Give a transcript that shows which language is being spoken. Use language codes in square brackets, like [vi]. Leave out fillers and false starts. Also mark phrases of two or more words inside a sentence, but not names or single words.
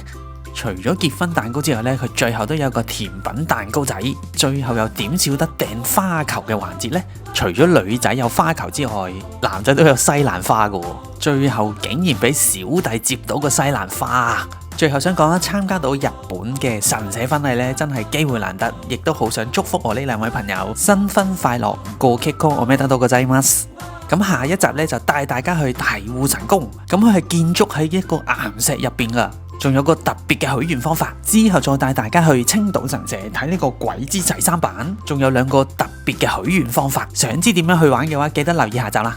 [yue] 除咗結婚蛋糕之外呢，佢最後都有個甜品蛋糕仔，最後又點少得掟花球嘅環節呢？除咗女仔有花球之外，男仔都有西蘭花㗎喎。最後竟然俾小弟接到個西蘭花。最後想講啦，參加到日本嘅神社婚禮呢，真係機會難得，亦都好想祝福我呢兩位朋友新婚快樂， [ja] ご結婚おめでとうございます。 [yue] 咁下一集呢，就帶大家去大戶神宮，咁佢係建築喺一個岩石入邊噶。仲有個特別嘅許願方法，之後再帶大家去青島神社睇呢個鬼之齊三版，仲有兩個特別嘅許願方法。想知點樣去玩嘅話，記得留意下集啦。